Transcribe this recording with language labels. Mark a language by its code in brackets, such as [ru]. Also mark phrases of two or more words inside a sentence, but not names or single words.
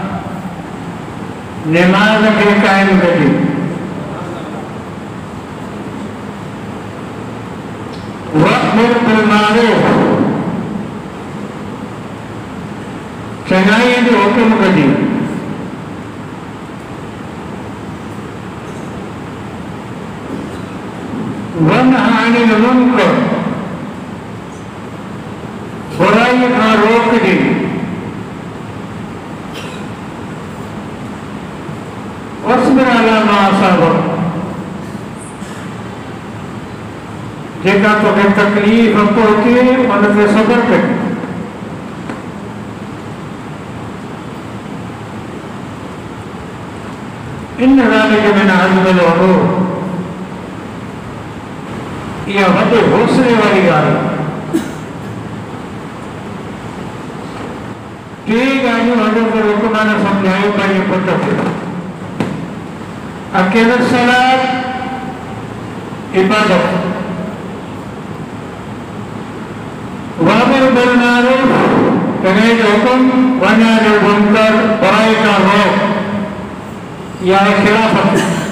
[sd] नमाज़ खे क़ाइम कजे, [ar] وأمر بالمعروف, [sd] चङाईअ जो हुकुम कजे, [ar] وانه عن المنكر, [sd] बुराई खां रोकजे, [ar] واصبر على ما أصابك, [sd] जेका तोखे तकलीफ़ पहुचे उन ते सब्र कजे। [ar] إن ذلك من عزم الأمور, [sd] इहा वॾे हौसले वारी ॻाल्हि आहे। टे ॻाल्हियूं हज़रत लुक़मान सम्झायूं पंहिंजे पुट खे। [ar] أقم الصلاة, [sd] इबादत, [ar] وأمر بالمعروف, [sd] चङाई जो हुकुम, [ar] وانه عن المنكر, [sd] बुराई खां रोक, या खिलाफत।